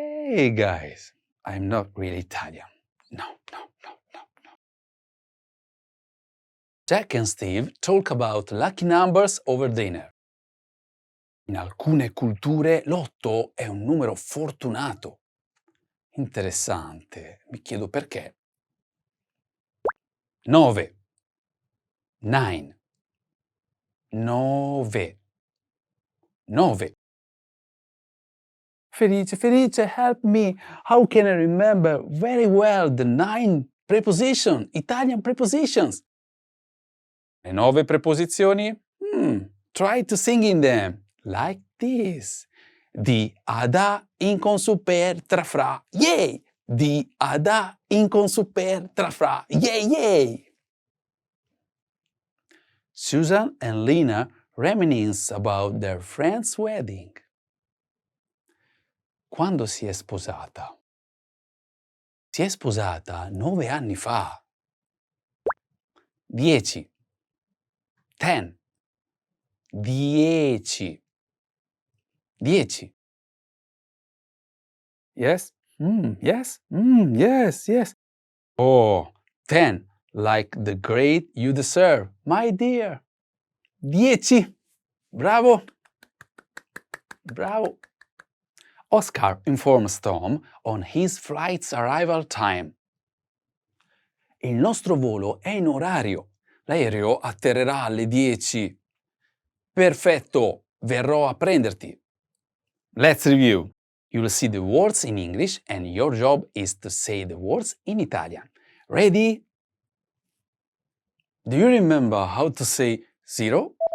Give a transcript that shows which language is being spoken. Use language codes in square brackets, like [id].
[en] Hey guys, I'm not really Italian. No. Jack and Steve talk about lucky numbers over dinner. [it] In alcune culture l'8 è un numero fortunato. Interessante, mi chiedo perché. [en] 9. 9. 9. 9. Felice, Felice, help me. How can I remember very well the 9 preposition, Italian prepositions? [it] Le 9 preposizioni? [en] Try to sing in them, like this. [it] Di ad a in con super tra fra, yay! Di ad a in con super tra fra, yay, yay! [en] Susan and Lina reminisce about their friend's wedding. [it] Quando si è sposata? Si è sposata 9 anni fa. 10. 10. [en] 10. 10. Yes? Yes? Yes, yes. Oh, 10. Like the grade you deserve, my dear. 10. Bravo. Bravo. Oscar informs Tom on his flight's arrival time. [it] Il nostro volo è in orario. L'aereo atterrerà alle 10. Perfetto, verrò a prenderti. [en] Let's review. You'll see the words in English and your job is to say the words in Italian. Ready? Do you remember how to say 0?